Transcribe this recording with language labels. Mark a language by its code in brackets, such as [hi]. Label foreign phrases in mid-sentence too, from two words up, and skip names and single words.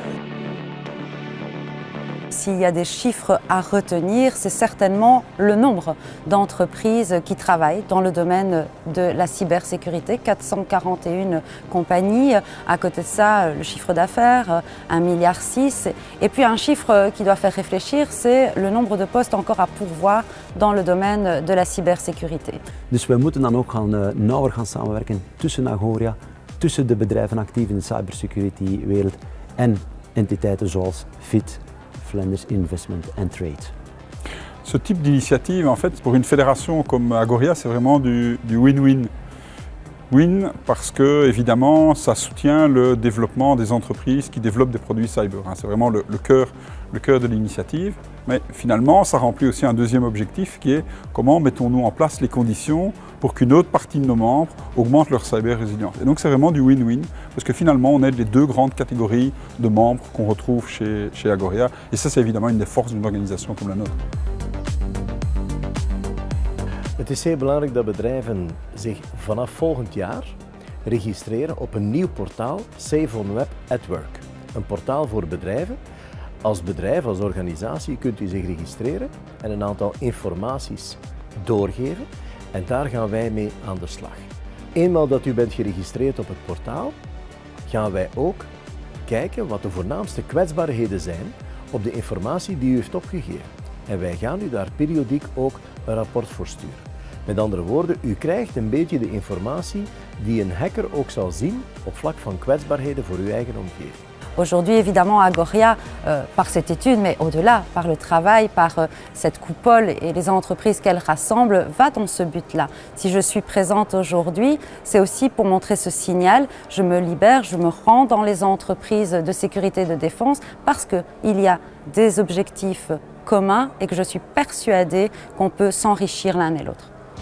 [fr] S'il y a des chiffres à retenir, c'est certainement le nombre d'entreprises qui travaillent dans le domaine de la cybersécurité, 441 compagnies. À côté de ça, le chiffre d'affaires, 1,6 milliard. Et puis un chiffre qui doit faire réfléchir, c'est le nombre de postes encore à pourvoir dans le domaine de la cybersécurité. [nl] Dus we moeten dan ook nauwer gaan samenwerken tussen Agoria, tussen de bedrijven actief in de cybersecurity-wereld en entiteiten zoals FIT, Flanders Investment and Trade. [fr] Ce type d'initiative, en fait, pour une fédération comme Agoria, c'est vraiment du win-win. Win parce que, évidemment, ça soutient le développement des entreprises qui développent des produits cyber. C'est vraiment le cœur de l'initiative. Mais finalement, ça remplit aussi un deuxième objectif qui est comment mettons-nous en place les conditions pour qu'une autre partie de nos membres augmente leur cyber résilience. Et donc c'est vraiment du win-win parce que finalement on aide les deux grandes catégories de membres qu'on retrouve chez Agoria. Et ça c'est évidemment une des forces d'une organisation comme la nôtre. [nl] Het is heel belangrijk dat bedrijven zich vanaf volgend jaar registreren op een nieuw portaal, Safe on Web at Work. Een portaal voor bedrijven. Als bedrijf, als organisatie kunt u zich registreren en een aantal informaties doorgeven en daar gaan wij mee aan de slag. Eenmaal dat u bent geregistreerd op het portaal, gaan wij ook kijken wat de voornaamste kwetsbaarheden zijn op de informatie die u heeft opgegeven. En wij gaan u daar periodiek ook een rapport voor sturen. Met andere woorden, u krijgt een beetje de informatie die een hacker ook zal zien op vlak van kwetsbaarheden voor uw eigen omgeving. [fr] Aujourd'hui, évidemment, Agoria, par cette étude, mais au-delà, par le travail, par cette coupole et les entreprises qu'elle rassemble, va dans ce but-là. Si je suis présente aujourd'hui, c'est aussi pour montrer ce signal. Je me libère, je me rends dans les entreprises de sécurité et de défense parce qu'il y a des objectifs communs et que je suis persuadée qu'on peut s'enrichir l'un et l'autre.